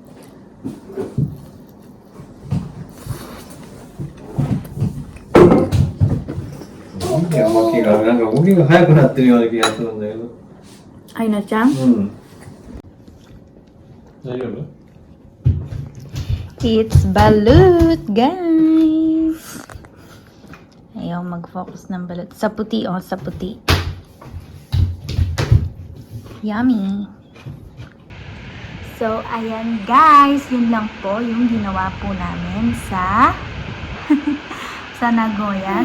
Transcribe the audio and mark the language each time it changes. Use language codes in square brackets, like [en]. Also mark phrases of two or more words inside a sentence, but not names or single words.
[ja] なんか動きが速くなってるような気がするんだけど。アイナちゃん。大丈夫？ [en] It's balut, guys. [tl] Ayaw mag-focus ng balut. Sa puti, sa puti. Yummy. So, ayan guys. Yun lang po yung ginawa po namin sa sa Nagoya.